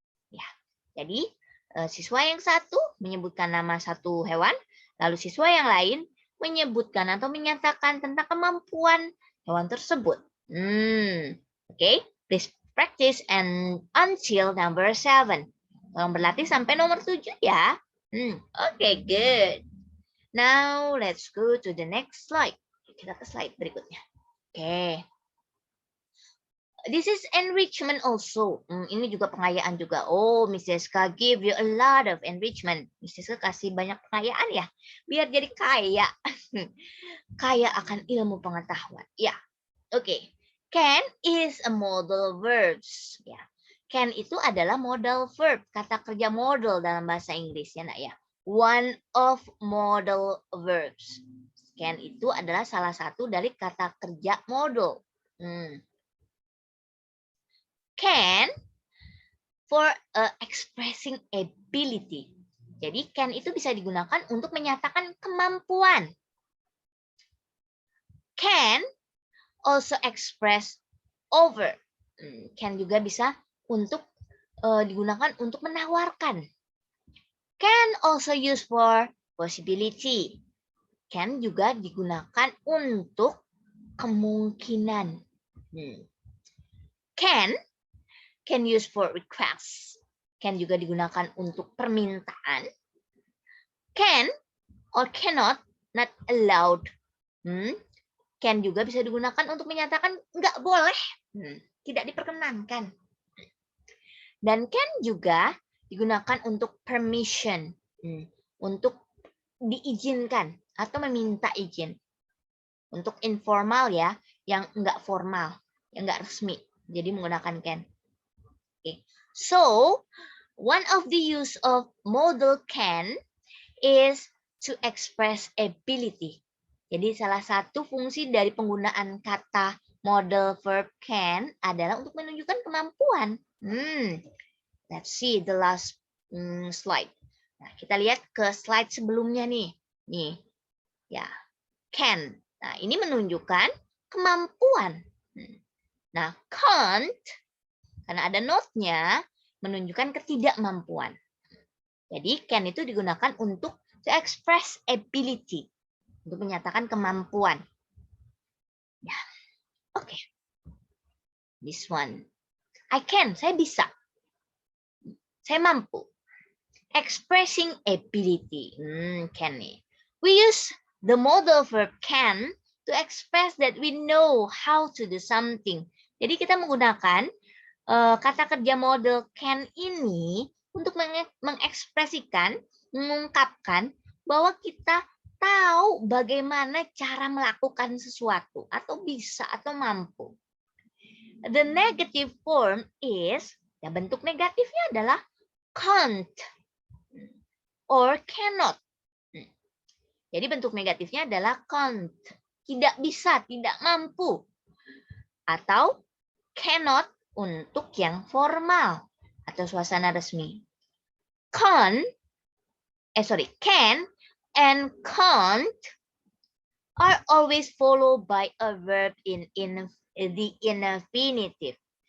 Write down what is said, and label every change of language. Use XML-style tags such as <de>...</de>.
<id>Ya, jadi siswa yang satu menyebutkan nama satu hewan, lalu siswa yang lain menyebutkan atau menyatakan tentang kemampuan hewan tersebut.</id> <en>Okay, please practice and until number 7.</en> <id>Tolong berlatih sampai nomor 7 ya.</id> <en>Okay, good. Now let's go to the next slide.</en> <id>Kita ke slide berikutnya.</id> <en>Okay. This is enrichment also.</en> <id>Ini juga pengayaan juga.</id> <en>Oh, Mrs. K give you a lot of enrichment. Mrs.</en> <id>K kasih banyak pengayaan ya. Biar jadi kaya. Kaya akan ilmu pengetahuan.</id> <en>Ya, oke. Can is a modal verbs. Ya.</en> <id>Can itu adalah modal verb. Kata kerja modal dalam bahasa Inggris ya nak ya.</id> <en>One of modal verbs.</en> <id>Can itu adalah salah satu dari kata kerja modal.</id> <en>Can for expressing ability.</en> <id>Jadi can itu bisa digunakan untuk menyatakan kemampuan.</id> <en>Can also express over.</en> <id>Can juga bisa untuk digunakan untuk menawarkan.</id> <en>Can also use for possibility.</en> <id>Can juga digunakan untuk kemungkinan.</id> <en>Can use for request.</en> <id>Can juga digunakan untuk permintaan.</id> <en>Can or cannot, not allowed.</en> <id>Can juga bisa digunakan untuk menyatakan nggak boleh, tidak diperkenankan. Dan can juga digunakan untuk permission, untuk diizinkan atau meminta izin. Untuk informal ya, yang nggak formal, yang nggak resmi. Jadi menggunakan can. Okay.</id> <en>So, one of the use of modal can is to express ability.</en> <id>Jadi salah satu fungsi dari penggunaan kata modal verb can adalah untuk menunjukkan kemampuan.</id> <en>Let's see the last slide.</en> <id>Nah, kita lihat ke slide sebelumnya nih. Nih, ya, can. Nah, ini menunjukkan kemampuan. Nah, can't, karena ada not-nya, menunjukkan ketidakmampuan. Jadi, can itu digunakan untuk</id> <en>to express ability.</en> <id>Untuk menyatakan kemampuan. Ya, oke.</id> <en>This one. I can,</en> <id>saya bisa. Saya mampu.</id> <en>Expressing ability. Can nih. We use the modal verb can to express that we know how to do something.</en> <id>Jadi kita menggunakan kata kerja model can ini untuk mengekspresikan, mengungkapkan bahwa kita tahu bagaimana cara melakukan sesuatu atau bisa atau mampu.</id> <en>The negative form is,</en> <id>ya bentuk negatifnya adalah can't or cannot. Jadi bentuk negatifnya adalah can't, tidak bisa, tidak mampu. Atau cannot untuk yang formal atau suasana resmi.</id> <en>Can and can't are always followed by a verb in the infinitive.</en>